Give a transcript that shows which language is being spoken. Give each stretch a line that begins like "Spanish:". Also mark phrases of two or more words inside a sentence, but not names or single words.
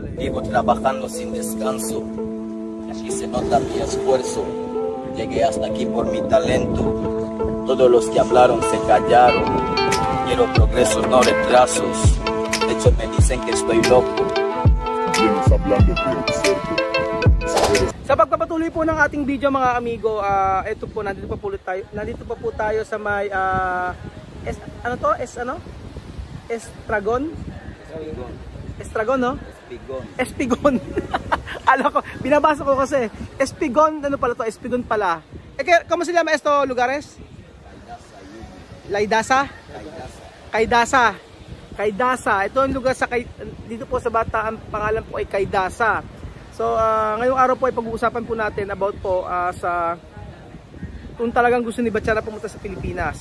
Spanish: Vivo trabajando sin descanso y se nota mi esfuerzo. Llegué hasta aquí por mi talento. Todos los que hablaron se callaron. Quiero progresos, no retrasos. De hecho me dicen que estoy loco. Vienes hablando de observo.
Filipino: Sa pagpapatuloy po ng ating video mga amigo, ito po, nandito pa po tayo sa may Estragon? Estragon, no? Espigon. Alam ko, binabasa ko kasi. Espigon, ano pala to? Espigon pala.
Spanish: ¿Cómo se llama esto lugares?
Filipino: Laidasa? Kaidasa. Ito ang lugar dito po sa Bata, ang pangalan po ay Kaidasa. So, ngayong araw po ay pag-uusapan po natin about po sa kung talagang gusto ni Batcha na pumunta sa Pilipinas.